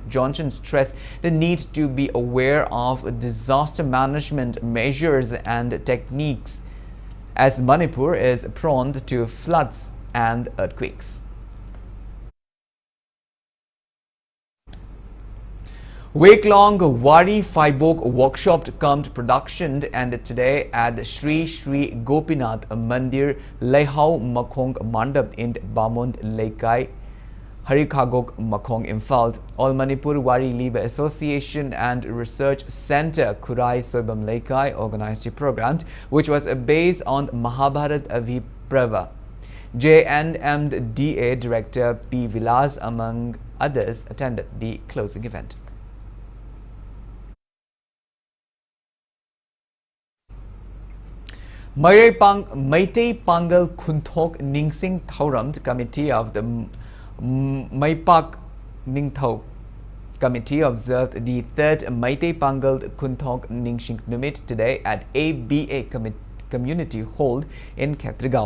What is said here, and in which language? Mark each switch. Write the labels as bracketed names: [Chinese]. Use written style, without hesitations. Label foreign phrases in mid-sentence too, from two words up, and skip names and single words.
[English] Johnson stressed the need to be aware of disaster management measures and techniques as Manipur is prone to floods and earthquakes. Week-long Wari Faibok workshop come to production and today at Sri Sri Gopinath Mandir Leihau Makhong Mandap in Bamund Laikai Harikagok Makhong Imphal. All Manipur Wari Liba Association and Research Center Kurai Soibam Laikai organized the program, which was based on Mahabharat Aviprava. JNMDA Director P. Vilas, among others, attended the closing event. Meitei Pangal Khunthok Ningsing Thauram Committee of the Maipak Ningthau Committee observed the third Meitei Pangal Khunthok Ningsing Numit today at ABA community hold in Khetragaon.